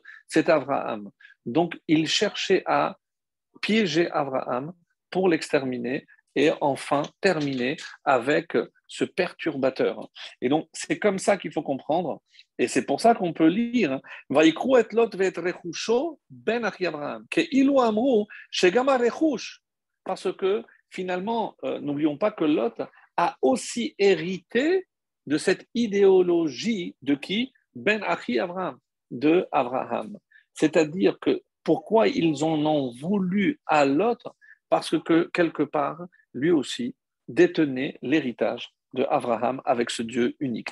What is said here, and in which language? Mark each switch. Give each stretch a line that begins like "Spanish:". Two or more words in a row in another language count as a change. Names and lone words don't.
French: C'est Abraham. Donc, il cherchait à piéger Abraham pour l'exterminer et enfin terminer avec ce perturbateur. Et donc, c'est comme ça qu'il faut comprendre, et c'est pour ça qu'on peut lire
Hebrew: ויקחו את לוט ואת רכושו בן אחי אברהם, כאילו אמרו שגם הרכוש,
French: parce que finalement, n'oublions pas que Lot a aussi hérité de cette idéologie de qui?
Hebrew: בן אחי אברהם,
French: de Abraham. C'est-à-dire que pourquoi ils en ont voulu à Lot? Parce que quelque part, lui aussi détenait l'héritage de Abraham avec ce Dieu unique.